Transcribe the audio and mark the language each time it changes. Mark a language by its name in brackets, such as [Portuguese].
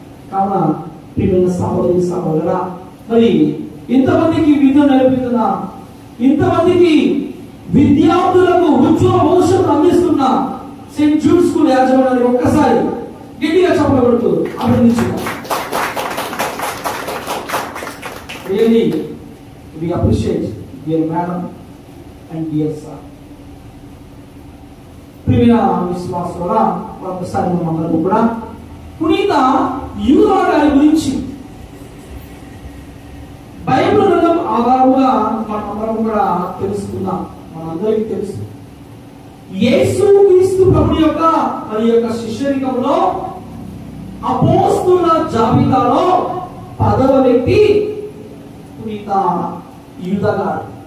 [Telugu] కావున ప్రియమైన సహోదరి సహోదరా, మరి ఇంతమందికి విద్య నేర్పుతున్న, ఇంతమందికి విద్యార్థులకు ఉజ్వల భవిష్యత్తు అందిస్తున్న సెయింట్ జూడ్ స్కూల్ యాజమాన్యాన్ని ఒక్కసారి గట్టిగా చెప్పబడుతూ అభినందించున్నాం. [English] Really, we appreciate dear madam and dear sir. [Telugu] ప్రియమైన విశ్వాసులారా, ఒకసారి మనందరం కూడా పునీత యూదా గారి గురించి బైబిల్ గ్రంథం ఆధారంగా మనందరం కూడా తెలుసుకుందాం. మనందరికీ తెలుసు, యేసు క్రీస్తు ప్రభు యొక్క మరి యొక్క శిష్యరికంలో అపోస్తలుల జాబితాలో 10వ వ్యక్తి పునీత యూదా గారు.